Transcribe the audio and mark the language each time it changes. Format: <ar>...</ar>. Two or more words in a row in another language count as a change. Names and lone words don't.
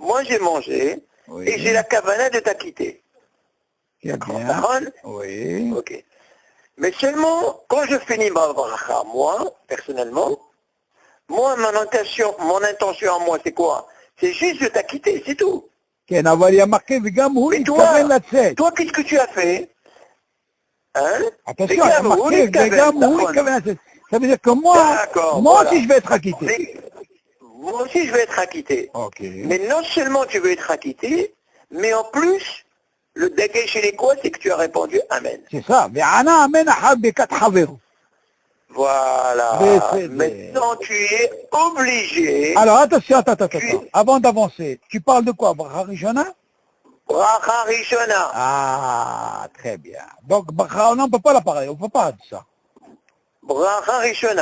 <fr>Oui. et j'ai la kavana de t'acquitter. Très D'accord, bien. d'accord? Oui. Ok. Mais seulement, quand je finis ma bracha, moi, personnellement, moi, mon intention à moi, c'est quoi? C'est juste de t'acquitter, c'est tout.</fr> <he>כן, אבל היא אמרת וגם הוא</he> <fr>Mais</fr> <he>התכוון לצאת.</he> <fr>toi, qu'est-ce que tu as fait? Hein? Attention,</fr> <he>וגם</he> <fr>elle a</fr> <he>הוא</he> <fr>marqué</fr> <he>התכוון, וגם הוא נכון. התכוון לצאת.</he> <fr>Ça veut dire que moi D'accord, aussi voilà. je vais être acquitté. Moi aussi, je vais être acquitté. Ok. Mais non seulement tu veux être acquitté, mais en plus, le dégât chez les quoi, c'est que tu as répondu Amen. C'est ça.</fr> <he>וענה אמן אחת ברכת חברו.</he> <fr>Voilà.</fr> <he>בסדר.</he> <fr>Maintenant, tu es obligé. Alors attention, attends. Avant d'avancer, tu parles de quoi? Bracha Rishona? Bracha Rishona. Ah, très bien. Donc bracha, on ne peut pas la parler, on ne peut pas dire ça. Bracha Rishona.</fr>